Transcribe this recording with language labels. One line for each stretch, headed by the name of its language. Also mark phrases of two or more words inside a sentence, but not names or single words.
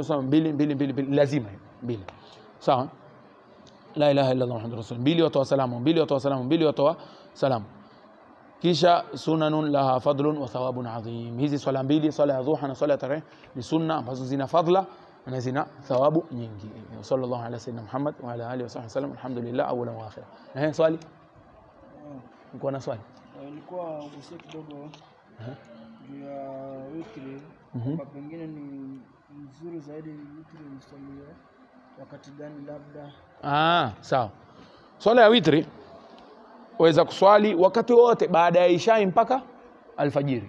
Swahili: Sasa 2 lazima 2. Sawa?
Arabic: لا إله إلا الله محمد رسول.
Swahili: 2 watoa salamu, 2 watoa salamu, 2 watoa salamu.
Arabic: Kisha سنن لها فضل وثواب عظيم.
Swahili: Hizi swala 2, swala ya dhuha na swala ya tarawih, ni sunna ambazo zina fadla na zina thawabu nyingi.
Arabic: صلى الله على سيدنا محمد وعلى آله وسلم. الحمد لله أولا وآخرا.
Swahili: Swali? Niko na swali. Ilikuwa ugusie kidogo juu ya witri, kwa pengine ni nzuri zaidi witri msaliwe wakati gani labda? Sawa. Swala ya witri waweza kuswali wakati wote baada ya isha mpaka alfajiri.